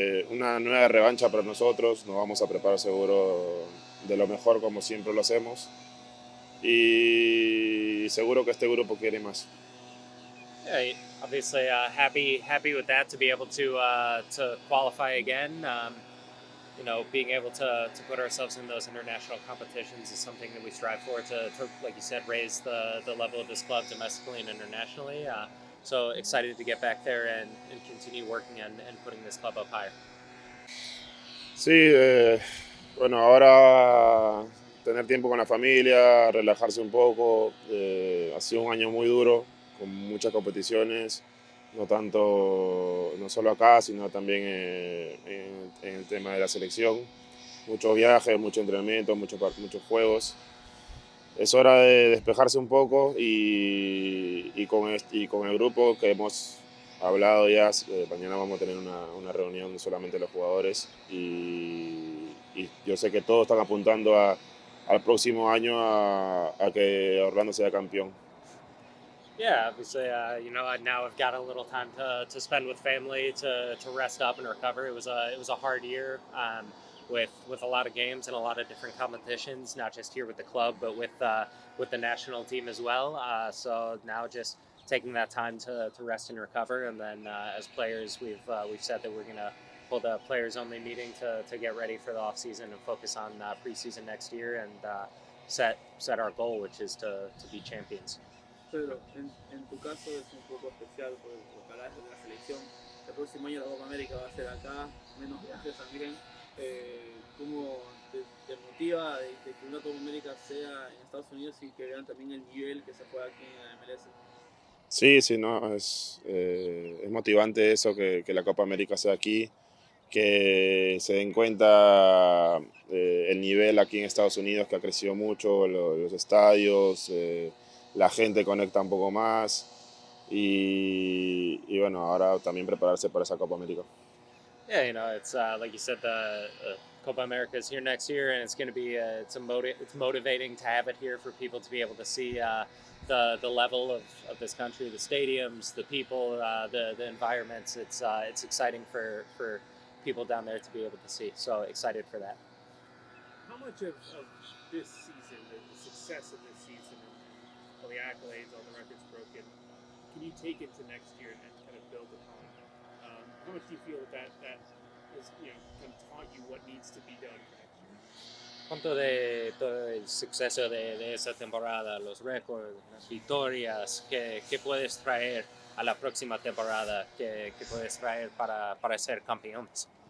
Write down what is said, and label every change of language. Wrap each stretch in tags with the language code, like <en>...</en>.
<es>Una nueva revancha para nosotros, nos vamos a preparar seguro de lo mejor como siempre lo hacemos y seguro que este grupo quiere más.</es> <en>Yeah, obviously happy with that to be able to qualify again. Being able to put ourselves in those international competitions is something that we strive for to like you said, raise the level of this club domestically and internationally. So excited to get back there and continue working and putting this club up higher.</en> <es>Sí, bueno, ahora tener tiempo con la familia, relajarse un poco. Ha sido un año muy duro, con muchas competiciones, no solo acá, sino también en el tema de la selección. Muchos viajes, mucho entrenamiento, muchos juegos. Es hora de despejarse un poco y con el grupo que hemos hablado ya, mañana vamos a tener una reunión solamente los jugadores y yo sé que todos están apuntando al próximo año a que Orlando sea campeón.</es> <en>Yeah, obviously, now I've got a little time to spend with family to rest up and recover. It was a hard year with a lot of games and a lot of different competitions, not just here with the club, but with the national team as well. So now just taking that time to rest and recover, and then as players, we've said that we're gonna hold a players only meeting to get ready for the off season and focus on preseason next year and set our goal, which is to be champions.</en> <es>Pedro, en tu caso es un poco especial porque ojalá de la selección te el próximo año la Copa América va a ser acá, menos viajes también. ¿Cómo te motiva de que una Copa América sea en Estados Unidos y que vean también el nivel que se juega aquí en la MLS? Sí, sí, no, es motivante eso, que la Copa América sea aquí, que se den cuenta el nivel aquí en Estados Unidos, que ha crecido mucho, los estadios, la gente conecta un poco más y bueno, ahora también prepararse para esa Copa América.</es> <en>Yeah, it's like you said, the Copa America is here next year, and it's going to be it's motivating to have it here for people to be able to see the level of this country, the stadiums, the people, the environments. It's exciting for people down there to be able to see. So excited for that. How much of this season, the success of this season, and all the accolades, all the records broken, can you take into next year and kind of build upon? How much do you feel that has kind of taught you what needs to be done for next year?</en> <es>¿Cuánto de todo el suceso de esa temporada, los récords, las victorias, qué puedes traer a la próxima temporada, qué puedes traer para ser campeones?</es>